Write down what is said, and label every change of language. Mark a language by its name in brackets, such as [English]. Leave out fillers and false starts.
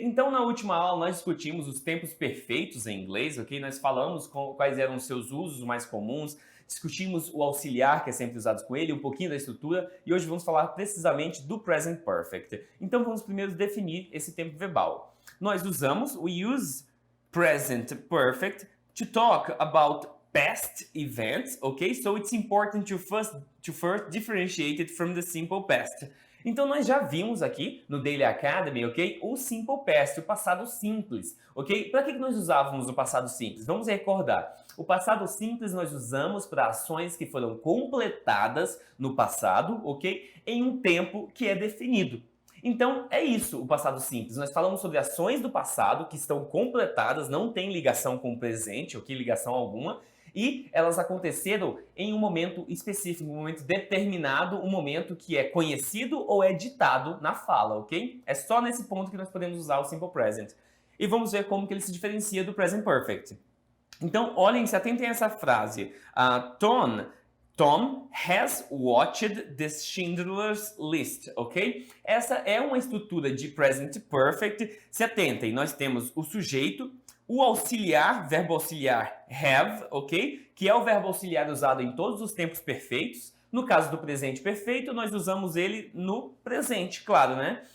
[Portuguese] Então, na última aula, nós discutimos os tempos perfeitos em inglês, ok? Nós falamos quais eram os seus usos mais comuns, discutimos o auxiliar, que é sempre usado com ele, um pouquinho da estrutura, e hoje vamos falar precisamente do Present Perfect. Então, vamos primeiro definir esse tempo verbal. [English] Nós we use Present Perfect to talk about past events, ok? So, it's important to first differentiate it from the simple past. [Portuguese] Então, nós já vimos aqui no Daily Academy, ok? O Simple Past, o passado simples, ok? Para que nós usávamos o passado simples? Vamos recordar. O passado simples nós usamos para ações que foram completadas no passado, ok? Em um tempo que é definido. Então, é isso o passado simples. Nós falamos sobre ações do passado que estão completadas, não tem ligação com o presente, ok? Ligação alguma. E elas aconteceram em um momento específico, um momento determinado, um momento que é conhecido ou é ditado na fala, ok? É só nesse ponto que nós podemos usar o Simple Present. E vamos ver como que ele se diferencia do Present Perfect. Então, olhem, se atentem a essa frase. [English] Tom has watched the Schindler's List, ok? [Portuguese] Essa é uma estrutura de Present Perfect. Se atentem, nós temos o sujeito, o auxiliar, verbo auxiliar have, ok? Que é o verbo auxiliar usado em todos os tempos perfeitos. No caso do presente perfeito, nós usamos ele no presente, claro, né?